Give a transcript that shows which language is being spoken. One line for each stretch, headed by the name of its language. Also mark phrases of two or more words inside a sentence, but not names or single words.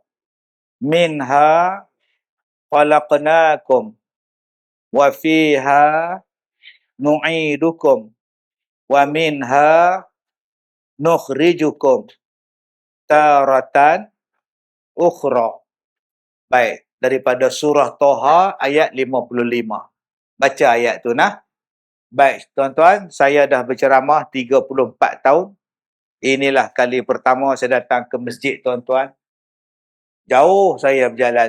Arabic: منها خلقناكم وفيها نعيدكم ومنها نخرجكم تارة أخرى.
Malay: Baik, daripada surah Toha ayat 55. Baca ayat tu nah. Baik, tuan-tuan, saya dah berceramah 34 tahun. Inilah kali pertama saya datang ke masjid tuan-tuan. Jauh saya berjalan.